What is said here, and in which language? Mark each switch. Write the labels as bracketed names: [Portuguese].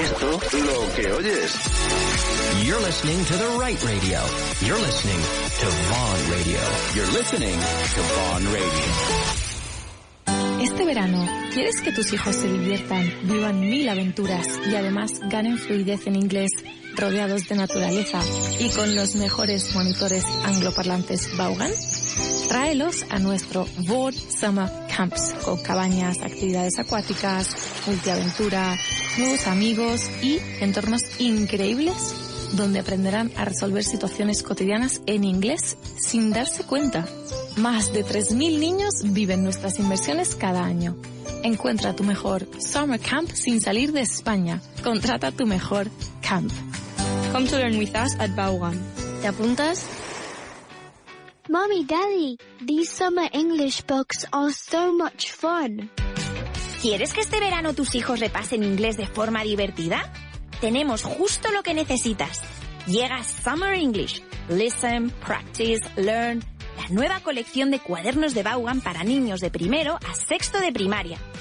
[Spanish] Lo que oyes. [English] You're listening to the right radio. You're listening to Vaughan Radio. You're listening to Vaughan Radio. [Spanish] Este verano, ¿quieres que tus hijos se diviertan, vivan 1000 aventuras y además ganen fluidez en inglés, rodeados de naturaleza y con los mejores monitores angloparlantes Vaughan? Tráelos a nuestro Vaughan Summer Camps, con cabañas, actividades acuáticas, multiaventura, nuevos amigos y entornos increíbles donde aprenderán a resolver situaciones cotidianas en inglés sin darse cuenta. Más de 3.000 niños viven nuestras inversiones cada año. Encuentra tu mejor Summer Camp sin salir de España. Contrata tu mejor camp. [English] Come to learn with us at Vaughan. [Spanish] ¿Te apuntas? [English] Mommy, Daddy, these summer English books are so much fun. [Spanish] ¿Quieres que este verano tus hijos repasen inglés de forma divertida? Tenemos justo lo que necesitas. Llega Summer English. [English] Listen, practice, learn. [Spanish] La nueva colección de cuadernos de Vaughan para niños de primero a sexto de primaria.